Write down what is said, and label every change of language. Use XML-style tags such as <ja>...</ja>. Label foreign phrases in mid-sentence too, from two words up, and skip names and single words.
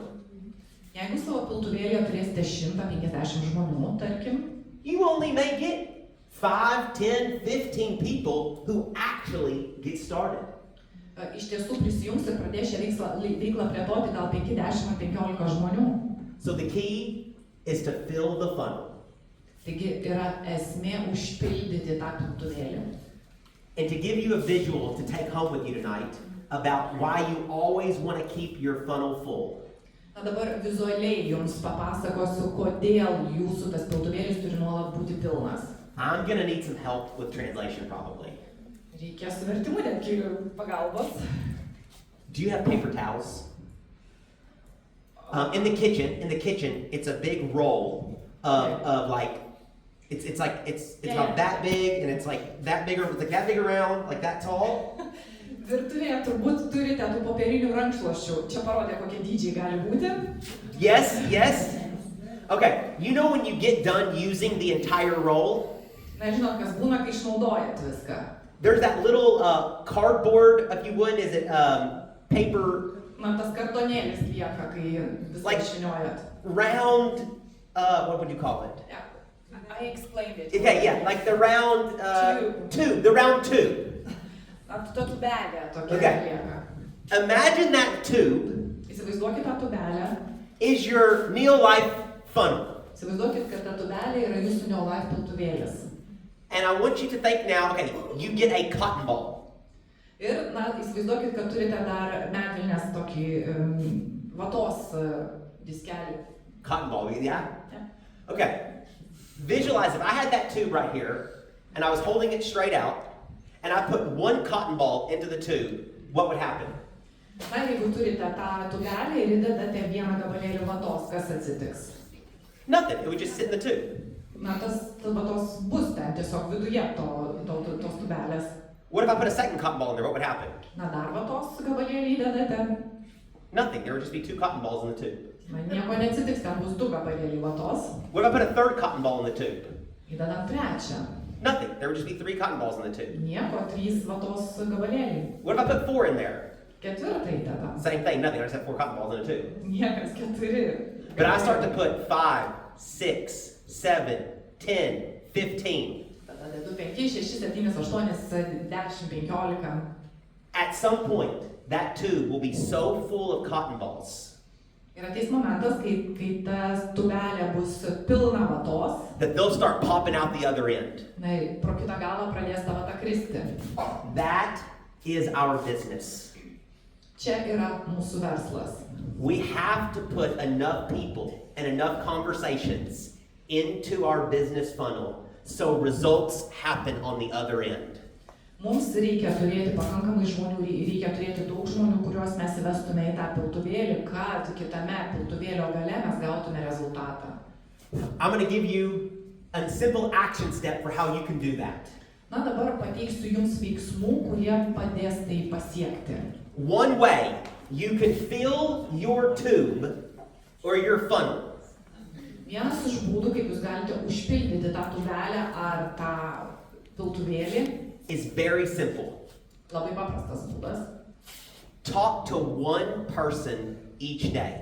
<lt>Jeigu savo piltuvėlėje turėsite 150 žmonių, tarkim,</lt> <en>you only may get 5, 10, 15 people who actually get started.</en> <lt>Iš tiesų prisijungs ir pradės šią veiklą plėtoti gal 5, 10 ar 15 žmonių.</lt> <en>So the key is to fill the funnel.</en> <lt>Taigi yra esmė užpildyti tą piltuvėlį.</lt> <en>and to give you a visual to take home with you tonight about why you always want to keep your funnel full.</en> <lt>Na dabar vizualiai jums papasakosiu, kodėl jūsų tas piltuvėlis turi nuolat būti pilnas.</lt> <en>I'm going to need some help with translation probably.</en> <lt>Reikia su vertimu netgi pagalbos.</lt> <en>Do you have paper towels? In the kitchen, it's a big roll of like, it's about that big, and it's like that big around, like that tall.</en> <lt>Virtuvėje turbūt turite tų popierinių rankšluosčių. Čia parodė, kokie dydžiai gali būti.</lt> <en>Yes. Okay, you know when you get done using the entire roll?</en> <lt>Na, žinot, kas būna, kai išnaudojat viską.</lt> <en>There's that little cardboard, if you would, is it paper?</en> <lt>Na, tas kartonėlis lieka, kai viską</lt> <en>Like</en> <lt>išvyniojat.</lt> <en>round, what would you call it? Yeah. I explained it. Okay, yeah, like the round tube, the round tube.</en> <lt>Na, ta tubelė tokia</lt> <en>Okay.</en> <lt>lieka.</lt> <en>Imagine that tube</en> <lt>Įsivaizduokit tą tubelę.</lt> <en>is your Neolife funnel.</en> <lt>Įsivaizduokit, kad ta tubelė yra jūsų Neolife piltuvėlis.</lt> <en>And I want you to think now, okay, you get a cotton ball.</en> <lt>Ir, na, įsivaizduokit, kad turite dar medvilnės tokį vatos diskelį.</lt> <en>Cotton ball, yeah? Yeah. Okay. Visualize if I had that tube right here, and I was holding it straight out, and I put one cotton ball into the tube, what would happen?</en> <lt>Na, jeigu turite tą tubelę ir įdedate vieną gabalėlį vatos, kas atsitiks?</lt> <en>Nothing. It would just sit in the tube.</en> <lt>Na, tas vatos bus ten tiesiog viduje tos tubelės.</lt> <en>What if I put a second cotton ball in there? What would happen?</en> <lt>Na, dar vatos gabalėlį įdedate.</lt> <en>Nothing. There would just be two cotton balls in the tube.</en> <lt>Na, nieko neatsitiks, ten bus du gabalėliai vatos.</lt> <en>What if I put a third cotton ball in the tube?</en> <lt>Įdedam trečią.</lt> <en>Nothing. There would just be three cotton balls in the tube.</en> <lt>Nieko, 3 vatos gabalėliai.</lt> <en>What if I put four in there?</en> <lt>Ketvirtą įdedam.</lt> <en>Same thing. Nothing. I just have four cotton balls in a tube.</en> <lt>Niekas, 4.</lt> <en>But I start to put 5, 6, 7, 10, 15.</en> <lt>Tada dedu 5, 6, 7, 8, 10, 15.</lt> <en>At some point, that tube will be so full of cotton balls</en> <lt>Ir ateis momentas, kai ta tubelė bus pilna vatos.</lt> <en>that they'll start popping out the other end.</en> <lt>Na, pro kitą galą pradės ta vata kristi.</lt> <en>That is our business.</en> <lt>Čia yra mūsų verslas.</lt> <en>We have to put enough people and enough conversations into our business funnel so results happen on the other end.</en> <lt>Mums reikia turėti pakankamai žmonių, reikia turėti daug žmonių, kuriuos mes įvestume į tą piltuvėlį, kad kitame piltuvėlio gale mes gautume rezultatą.</lt> <en>I'm going to give you a simple action step for how you can do that.</en> <lt>Na, dabar pateiksiu jums veiksmų, kurie padės tai pasiekti.</lt> <en>One way you can fill your tube or your funnel</en> <lt>Vienas iš būdų, kaip jūs galite užpildyti tą tubelę ar tą piltuvėlį,</lt> <en>is very simple.</en> <lt>labai paprastas būdas.</lt> <en>Talk to one person each day.</en>